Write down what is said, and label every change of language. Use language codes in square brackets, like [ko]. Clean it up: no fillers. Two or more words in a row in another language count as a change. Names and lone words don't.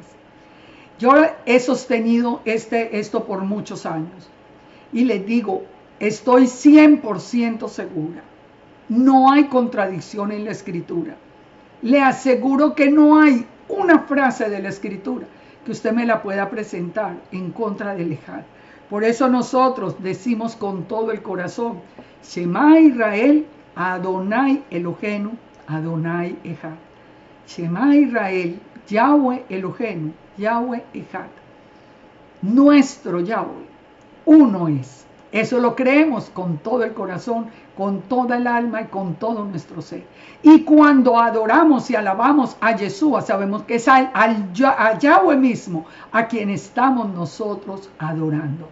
[es] Yo he sostenido esto por muchos años y les digo, estoy 100% segura. No hay contradicción en la Escritura. Le aseguro que no hay una frase de la Escritura que usted me la pueda presentar en contra del Ejad. Por eso nosotros decimos con todo el corazón, [he] שמע ישראל אדוני אלוהינו אדוני אחד. שמע ישראל יהוה אלוהינו יהוה אחד. [es] Nuestro Yahweh, uno es. Eso lo creemos con todo el corazón, con toda el alma y con todo nuestro ser. Y cuando adoramos y alabamos a Yeshua, sabemos que es a Yahweh mismo a quien estamos nosotros adorando.